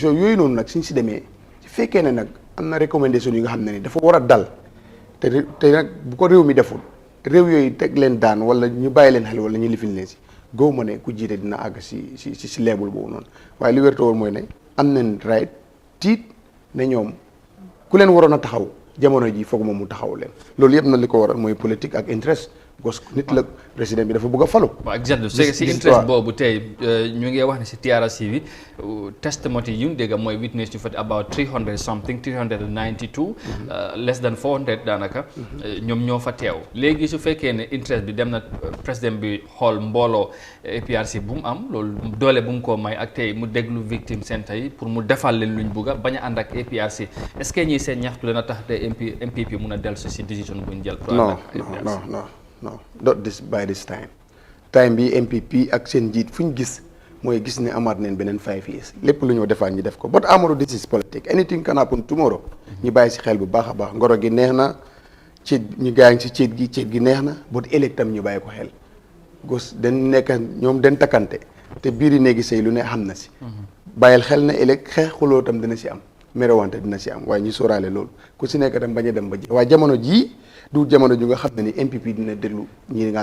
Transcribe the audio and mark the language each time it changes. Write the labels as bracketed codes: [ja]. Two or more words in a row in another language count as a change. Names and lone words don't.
[wo] yooyu noonu nag suñ si demee su fekkee ne nag am na recommandation yi nga xam ne ni dafa war a dal te nag bu ko réew mi deful réew yooyu teg leen daan wala ñu bàyyi leen xel wala ñu lifin leen si góob ma ne ku jiite dina àgg si leebul boobu noonu waaye li wérta woon mooy ne am nañ right tiit ne ñoom ku leen waroon a taxaw jamono ji foog moom mu taxaw leen loolu yëpp na li ko waral mooy politique ak interest [fr] parce que [wo] nit la président bi dafa bëgg a falu. waaw exactement si interest boobu tey ñu ngi wax ne si TRRC bi testimony yu ñu dégg mooy witness yu fa [en] about 300 something 392 less than 400 [wo] daanaka ñoom ñoo fa teew léegi su fekkee ne interest bi dem na président bi xool mbooloo APRC bu mu am loolu doole bu mu ko may ak tey mu déglu [fr] victime centre [wo] yi pour mu defal leen luñ bugg a bañ a ànd ak APRC est-ce que ñii seen ñaxtu leen a tax te MPP mun a dellu si décision bu ñu jël. non [en] not this by this time [wo] bi MPP ak seen njiit fu ñu gis mooy gis ne amaat neen beneen [en] 5 years [wo] lépp lu ñoo defaat ñu def ko [en] but Amadou this is [wo] politique [en] anything can happen tomorrow [wo] ñu bàyyi si xel bu baax a baax ngoro gi neex na ceet ñu gaañ si ceet gi neex na but ëllëg tam ñu bàyyi ko xel gos dañ nekk ñoom dañ takkante te biir yi néegi sëy lu ne xam na si bàyyil xel na ëllëg xeex xuloo tam dina si am merewante dina si am waaye ñu sóoraale loolu ku si nekk tam bañ a dem ba ji waaye jamono jii du jamono ju nga xam ne ni MPP dina déglu ñi nga